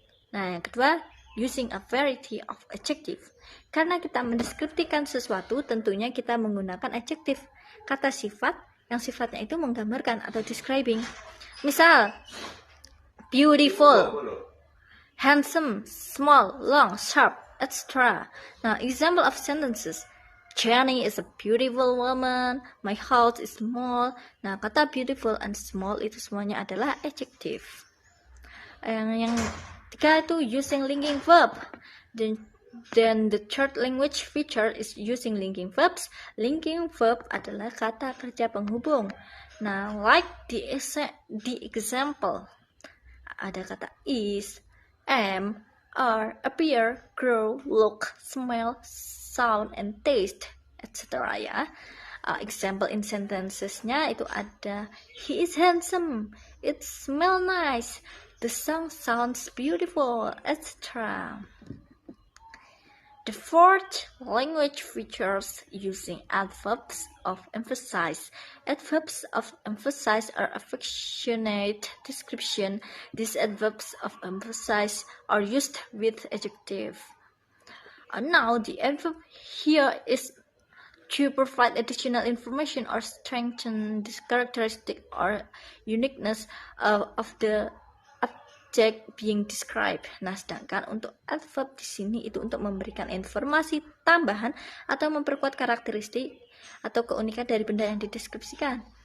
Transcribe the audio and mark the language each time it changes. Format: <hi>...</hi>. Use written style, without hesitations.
<id>Nah, yang kedua,</id> <en>using a variety of adjective.</en> <id>Karena kita mendeskripsikan sesuatu, tentunya kita menggunakan adjektif, kata sifat yang sifatnya itu menggambarkan atau describing.</id> <en>Misal, beautiful, handsome, small, long, sharp, etc. Nah, example of sentences. Jenny is a beautiful woman. My house is small.</en> <id>Nah, kata beautiful and small itu semuanya adalah adjective. Yang ketiga itu</id> <en>using linking verb. Then the third language feature is using linking verbs.</en> <id>Linking verb adalah kata kerja penghubung.</id> <en>Nah, like the example,</en> <id>ada kata</id> <en>is, am, are, appear, grow, look, smell, sound, and taste, etc. ya. Example in sentences-nya</en> <id>itu ada</id> <en>he is handsome, it smells nice, the song sounds beautiful, etc. The fourth language features using adverbs of emphasis. Adverbs of emphasis are affectionate description. These adverbs of emphasis are used with adjective. Now the adverb here is to provide additional information or strengthen this characteristic or uniqueness of the object being described.</en> <id>Nah, sedangkan untuk adverb di sini itu untuk memberikan informasi tambahan atau memperkuat karakteristik atau keunikan dari benda yang dideskripsikan.</id>